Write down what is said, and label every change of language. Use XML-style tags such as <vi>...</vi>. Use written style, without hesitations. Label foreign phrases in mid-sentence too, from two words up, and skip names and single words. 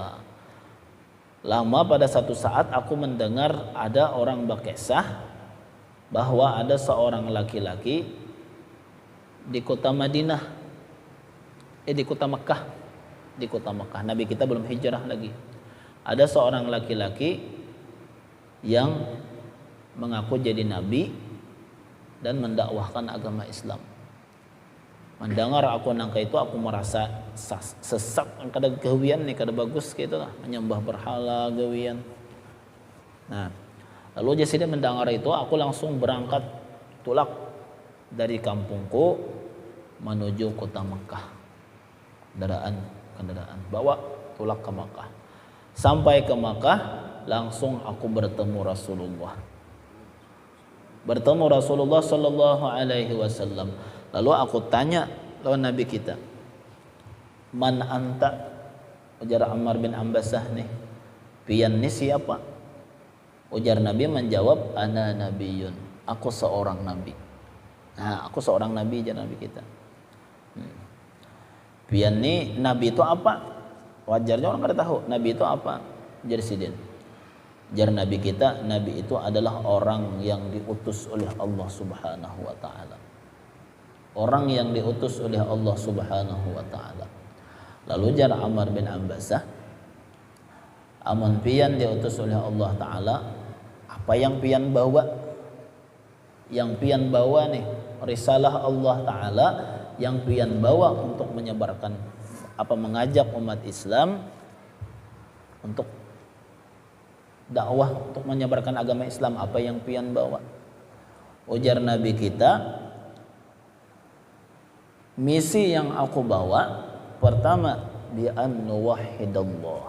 <id>Lama pada satu saat aku mendengar ada orang berkisah bahwa ada seorang laki-laki di kota Madinah, di kota Mekah. Nabi kita belum hijrah lagi. Ada seorang laki-laki yang mengaku jadi nabi dan mendakwahkan agama Islam.</id> <bjn>Mendengar aku nangka itu, aku merasa sesat, kada gawian nih, kada bagus gitu lah, menyembah berhala gawian.</bjn> <id>Nah, lalu jadi mendengar itu, aku langsung berangkat tulak dari kampungku menuju kota Mekah.</id> <bjn>Kendaraan bawa tulak ke Mekah.</bjn> <id>Sampai ke Mekah, langsung aku bertemu Rasulullah</id> <ar>صلى الله عليه وسلم.</ar> <bjn>Lalu aku tanya lawan Nabi kita,</bjn> <ar>من أنت?</ar> <bjn>Ujar Ammar bin Ambasah nih, pian nih siapa?</bjn> <id>Ujar Nabi menjawab,</id> <ar>أنا نبي,</ar> <id>aku seorang nabi. Nah, aku seorang nabi, ujar Nabi kita.</id> <bjn>Pian nih nabi itu apa?</bjn> <id>Wajarnya orang kada tahu nabi itu apa.</id> <bjn>Ujar Sidin.</bjn> <id>Ujar Nabi kita, nabi itu adalah orang yang diutus oleh Allah</id> <ar>سبحانه وتعالى.</ar> <id>Orang yang diutus oleh Allah</id> <ar>سبحانه وتعالى.</ar> <bjn>Lalu jar Ammar bin Ambasah, amun pian diutus oleh Allah taala, apa yang pian bawa? Yang pian bawa nih risalah Allah taala yang pian bawa untuk menyebarkan mengajak umat Islam untuk dakwah, untuk menyebarkan agama Islam, apa yang pian bawa?</bjn> <id>Ujar Nabi kita, misi yang aku bawa pertama</id> <ar>بأن نوحد الله.</ar>